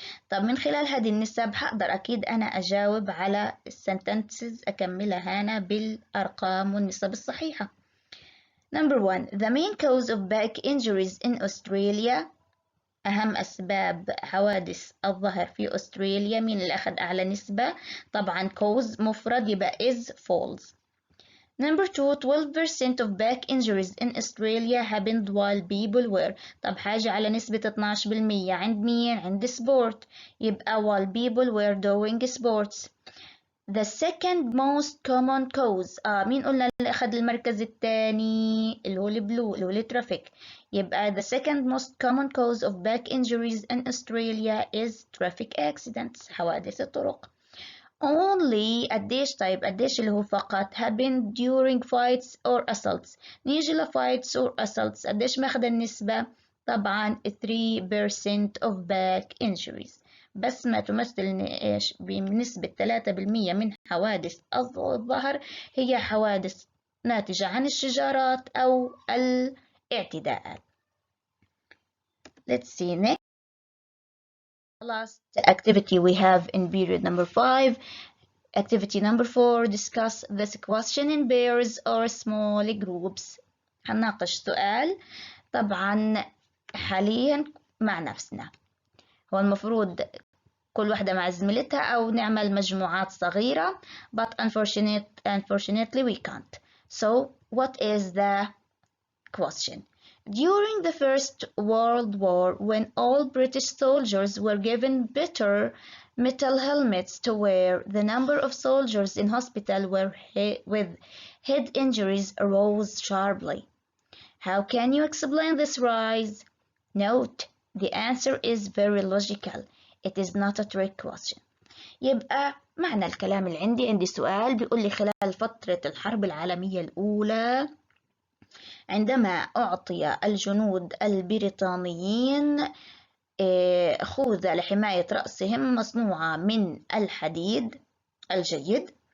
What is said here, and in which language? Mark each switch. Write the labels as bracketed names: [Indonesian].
[Arabic] طب من خلال هذه النسب هقدر أكيد أنا أجاوب على السنتنسز أكملها هنا بالأرقام والنسب الصحيحة. [English] Number 1 the main cause of back injuries in Australia، [Arabic] أهم أسباب حوادث الظهر في أستراليا، مين اللي أخذ أعلى نسبة؟ طبعا cause مفرد يبقى [English] is falls. Number 2 12% of back injuries in Australia happened while people were. [Arabic] طب حاجة على نسبة 12% عند مين؟ عند sport، يبقى [English] while people were doing sports. The second most common cause [Arabic] مين قلنا اللي أخذ المركز الثاني؟ اللي هو البلو اللي هو الترافيك، يبقى [English] the second most common cause of back injuries in Australia is traffic accidents [Arabic] حوادث الطرق. Only قديش طيب قديش اللي هو فقط [English] happen during fights or assaults. [Arabic] نيجي ل [English] fights or assaults [Arabic] قديش ماخد النسبة؟ طبعا 3% [English] of back injuries، [Arabic] بس ما تمثل ايش بنسبة 3% من حوادث الظهر هي حوادث ناتجة عن الشجارات أو الاعتداءات. [English] Let's see next. Last activity we have in period number 5. Activity number 4 discuss this question in pairs or small groups. [Arabic] هنناقش سؤال طبعا حاليا مع نفسنا، هو المفروض كل واحدة مع زميلتها أو نعمل مجموعات صغيرة [English] but unfortunately we can't. So what is the question? During the First World War, when all British soldiers were given better metal helmets to wear. The number of soldiers in hospital with head injuries rose sharply. How can you explain this rise? Note, the answer is very logical. It is not a trick question. [Arabic] يبقى معنى الكلام اللي عندي سؤال بيقول لي خلال فترة الحرب العالمية الأولى عندما أعطي الجنود البريطانيين خوذة لحماية رأسهم مصنوعة من الحديد الجيد.